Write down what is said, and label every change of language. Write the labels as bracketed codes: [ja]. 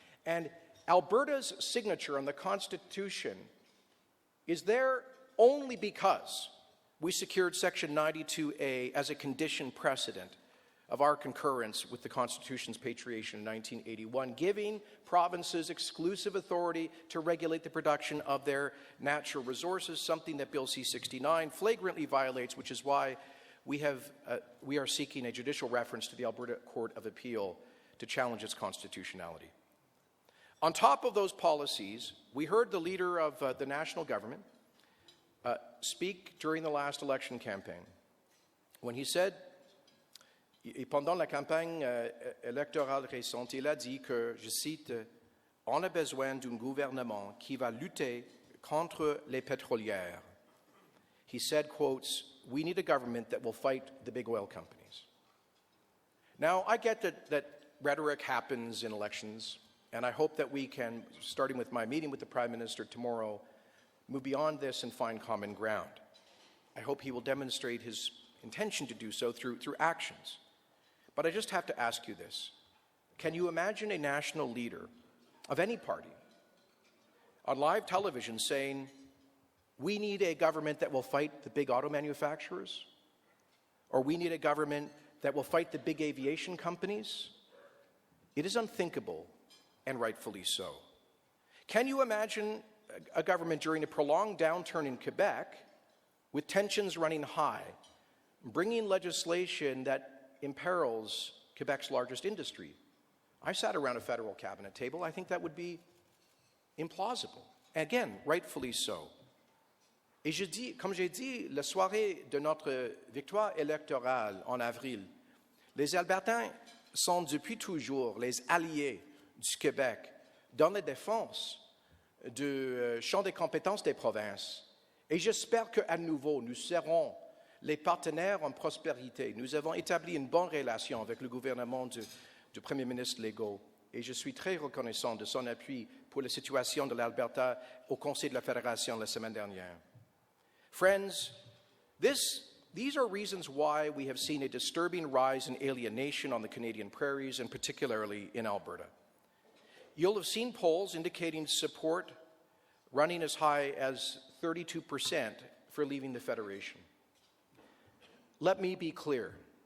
[en] And Alberta's signature on the Constitution is there only because we secured Section 92A as a condition precedent of our concurrence with the Constitution's patriation in 1981, giving provinces exclusive authority to regulate the production of their natural resources, something that Bill C-69 flagrantly violates, which is why we are seeking a judicial reference to the Alberta Court of Appeal to challenge its constitutionality. On top of those policies, we heard the leader of the national government speak during the last election campaign when he said, [fr] et pendant la campagne électorale récente, il a dit que, je cite, on a besoin d'un gouvernement qui va lutter contre les pétrolières. [en] He said, quotes, we need a government that will fight the big oil companies. Now, I get that rhetoric happens in elections, and I hope that we can, starting with my meeting with the Prime Minister tomorrow, move beyond this and find common ground. I hope he will demonstrate his intention to do so through actions. But I just have to ask you this. Can you imagine a national leader of any party on live television saying, we need a government that will fight the big auto manufacturers? Or we need a government that will fight the big aviation companies? It is unthinkable, and rightfully so. Can you imagine a government during a prolonged downturn in Quebec, with tensions running high, bringing legislation that imperils Quebec's largest industry? I sat around a federal cabinet table. I think that would be implausible. Again, rightfully so. [fr] Et je dis, comme j'ai dit, la soirée de notre victoire électorale en avril, les Albertans sont depuis toujours les alliés du Québec dans la défense du champ des compétences des provinces. Et j'espère qu'à nouveau, nous serons les partenaires en prospérité. Nous avons établi une bonne relation avec le gouvernement du Premier ministre Legault. Et je suis très reconnaissant de son appui pour la situation de l'Alberta au Conseil de la Fédération la semaine dernière. [en] Friends, these are reasons why we have seen a disturbing rise in alienation on the Canadian prairies, and particularly in Alberta. You'll have seen polls indicating support running as high as 32% for leaving the Federation. Let me be clear.